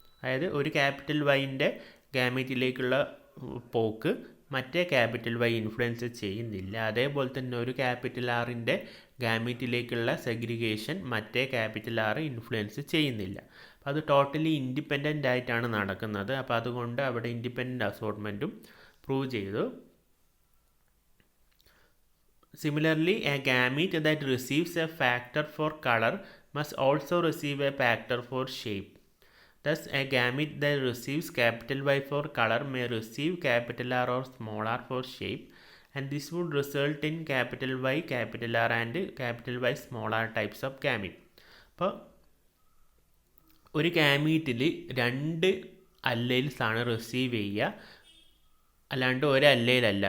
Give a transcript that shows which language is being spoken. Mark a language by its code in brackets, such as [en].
[ml] അതായത് ഒരു ക്യാപിറ്റൽ Yൻ്റെ ഗാമീറ്റിലേക്കുള്ള പോക്ക് മറ്റേ ക്യാപിറ്റൽ Y ഇൻഫ്ലുവൻസ് ചെയ്യുന്നില്ല. അതേപോലെ തന്നെ ഒരു ക്യാപിറ്റൽ Rൻ്റെ ഗാമീറ്റിലേക്കുള്ള സെഗ്രിഗേഷൻ മറ്റേ ക്യാപിറ്റൽ R ഇൻഫ്ലുവൻസ് ചെയ്യുന്നില്ല. അപ്പോൾ അത് ടോട്ടലി ഇൻഡിപെൻഡൻ്റ് ആയിട്ടാണ് നടക്കുന്നത്. അപ്പോൾ അതുകൊണ്ട് അവിടെ ഇൻഡിപെൻഡൻ്റ് അസോർട്ട്മെൻറ്റും പ്രൂവ് ചെയ്തു. [en] Similarly, a gamete that receives a factor for color must also receive a factor for shape. Thus, a gamete that receives capital Y for color may receive capital R or small r for shape, and this would result in capital Y, capital R and capital Y small r types of gamete. [ml] അപ്പോൾ ഒരു ഗാമീറ്റിൽ രണ്ട് അല്ലേൽസ് ആണ് receive ചെയ്യുക, അല്ലാണ്ട് ഒരു അല്ലേലല്ല.